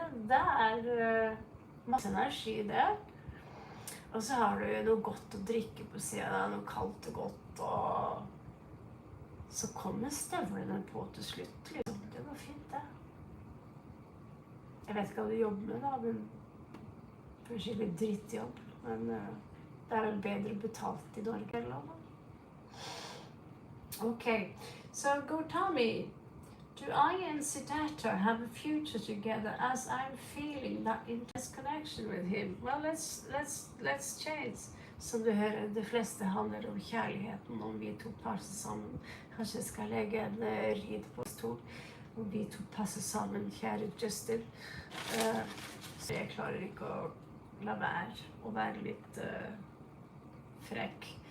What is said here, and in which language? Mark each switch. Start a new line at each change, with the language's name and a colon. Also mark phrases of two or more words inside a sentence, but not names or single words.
Norwegian: Det er masse energi i det. Og så har du noe godt å drikke på siden, noe kaldt og godt, og så kommer støvlene på til slutt, liksom. Det går fint, det. Jeg vet ikke hva du jobber med da, men det er skikkelig drittjobb, men det er vel bedre betalt i Norge eller noe.
English: Okay, so go tell me, do I and Siddhartha have a future together as I'm feeling that intense connection with him? Well, let's change.
Norwegian: Som du hører, de fleste handler om kjærligheten, om vi to passer sammen. Kanskje jeg skal legge en rid på oss to, om vi to passer sammen, kjære Justin. Så jeg klarer ikke å la være å være litt frekk.